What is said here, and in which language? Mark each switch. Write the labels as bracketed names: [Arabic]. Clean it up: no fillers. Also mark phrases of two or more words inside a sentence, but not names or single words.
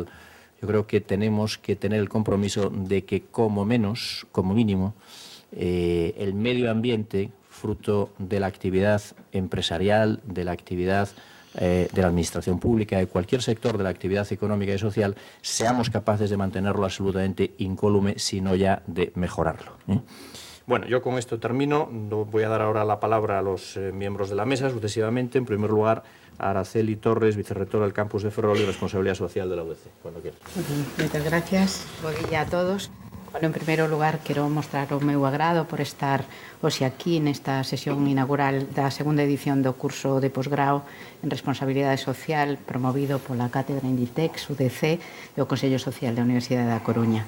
[Spanish] Yo creo que tenemos que tener el compromiso de que como mínimo, el medio ambiente, fruto de la actividad empresarial, de la actividad de la administración pública, de cualquier sector de la actividad económica y social, seamos capaces de mantenerlo absolutamente incólume, sino ya de mejorarlo. Bueno, yo con esto termino. Voy a dar ahora la palabra a los miembros de la mesa, sucesivamente. En primer lugar, a Araceli Torres, vicerrectora del Campus de Ferrol y responsabilidad social de la UDC. Cuando quieras. Muchas gracias. [Galician] Bo día a todos. Bueno, en primeiro lugar, quero mostrar o meu agrado por estar hoxe aquí nesta sesión inaugural da segunda edición do curso de posgrao en Responsabilidade Social promovido pola Cátedra Inditex, UDC e o Consello Social da Universidade da Coruña.